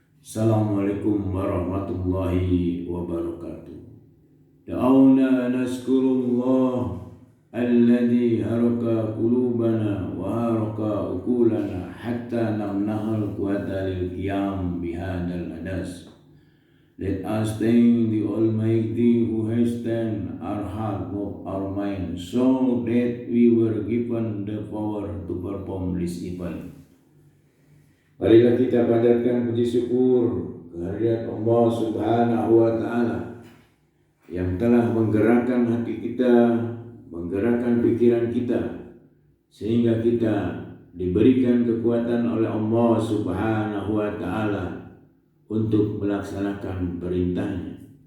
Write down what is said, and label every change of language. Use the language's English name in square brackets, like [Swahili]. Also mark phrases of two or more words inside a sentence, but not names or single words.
[Arabic] السلام عليكم ورحمة الله وبركاته. دعونا نشكر الله الذي حرك قلوبنا وحرك عقولنا حتى نمنح القوة للقيام بهذا الحدث. [English] Let us thank the Almighty who has turned our heart of our mind so that we were given the power to perform this event. [Indonesian] Marilah kita panjatkan puji syukur kehadirat Allah [Arabic] سبحانه وتعالى [Indonesian] yang telah menggerakkan hati kita, menggerakkan pikiran kita, sehingga kita diberikan kekuatan oleh Allah [Arabic] سبحانه وتعالى [Indonesian] untuk melaksanakan perintahnya.